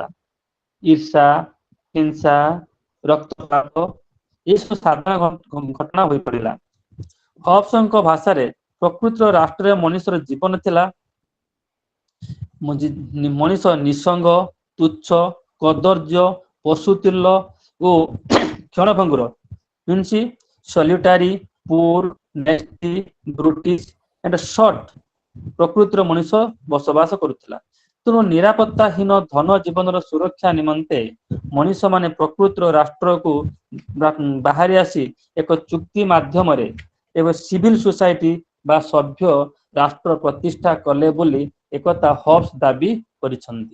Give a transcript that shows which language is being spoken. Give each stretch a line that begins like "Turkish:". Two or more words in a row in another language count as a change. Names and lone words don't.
Odia: ଈର୍ଷା, ହିଂସା, ରକ୍ତପାତ ଏସବୁ ସାଧାରଣ ଘଟଣା ହୋଇପଡ଼ିଲା। ହବ୍ସଙ୍କ ଭାଷାରେ ପ୍ରକୃତିର ରାଷ୍ଟ୍ରରେ ମଣିଷର ଜୀବନ ଥିଲା। ମଣିଷ ନିଃସଙ୍ଗ, ତୁଚ୍ଛ, କଦର୍ଯ୍ୟ, ପଶୁତୁଲ୍ୟ ଓ କ୍ଷଣଭଙ୍ଗୁର
English: solitary, poor, nasty, brutish and short
Odia: ପ୍ରକୃତିର ମଣିଷ ବସବାସ କରୁଥିଲା। ତେଣୁ ନିରାପତ୍ତାହୀନ ଧନ ଜୀବନର ସୁରକ୍ଷା ନିମନ୍ତେ ମଣିଷମାନେ ପ୍ରକୃତିର ରାଷ୍ଟ୍ରକୁ ବାହାରି ଆସି ଏକ ଚୁକ୍ତି ମାଧ୍ୟମରେ ଏକ
English: civil society
Odia: ବା ସଭ୍ୟ ରାଷ୍ଟ୍ର ପ୍ରତିଷ୍ଠା କଲେ ବୋଲି ଏକଥା ହବ୍ସ ଦାବି କରିଛନ୍ତି।